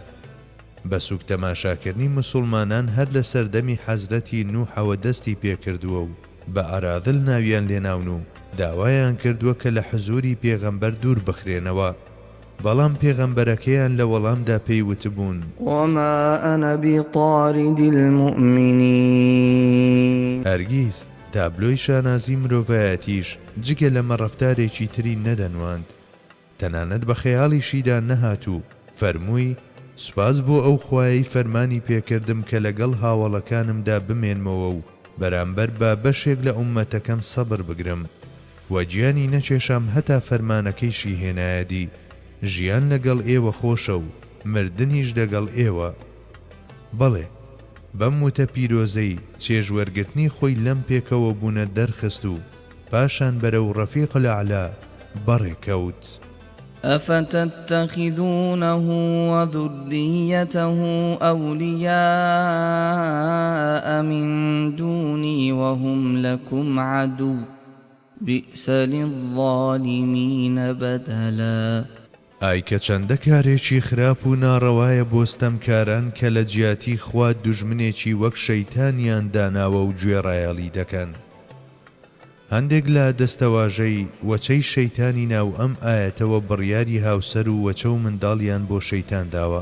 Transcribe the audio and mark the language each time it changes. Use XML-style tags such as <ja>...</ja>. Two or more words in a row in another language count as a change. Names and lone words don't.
<ckb>بە سوک تەماشاکردنی موسڵمانان هەر لە سەردەمی حەزرەتی نوحەوە دەستی پێکردووە و بە ئارادڵ ناویان لێناون و داوایان کردووە کە لە حزوری پێغەمبەر دوور بخرێنەوە. بەڵام پێغەمبەرەکەیان لە وەڵامدا پێی وتبوون</ckb> <ar>وما أنا بطارد المؤمنين.</ar> <ckb>هەرگیز تابلۆی شانازی مرۆڤایەتیش جگە لەمە ڕەفتارێکی تری نەدەنواند. تەنانەت بە خەیاڵیشیدا نەهاتوو فەرمووی سوپاس بۆ ئەو خوایەی فەرمانی پێکردم کە لەگەڵ هاوڵەکانمدا بمێنمەوە و بەرامبەر بە بەشێک لە ئومەتەکەم سەبر بگرم و گیانی نەچێشام هەتا فەرمانەکەیشی هێنایەدی ژیان لەگەڵ ئێوە خۆشە و مردنیش لەگەڵ ئێوە. بەڵێ بەم وتە پیرۆزەی چێژوەرگرتنی خۆی لەم پێکەوە بوونە دەرخست و پاشان بەرەو</ckb> <ar>ڕەفیق الأعلا</ar> <ckb>بەڕێکەوت.</ckb> <ar>أفتتخذونه وذريته أولياء من دوني وهم لكم عدو بئس للظالمين بدلا.</ar> <ckb>ئای کە چەندە کارێکی خراپ و ناڕەوایە بۆستەمکاران کە لە جیاتی خوا دوژمنێکی وەک شەیتانیان داناوە و گوێڕایەڵی دەکەن. هەندێک لە دەستەواژەی وەچەی شەیتانی ناو ئەم ئاەتەوە بڕیاری هاوسەر و وەچە و منداڵیان بۆ شەیتان داوە.</ckb>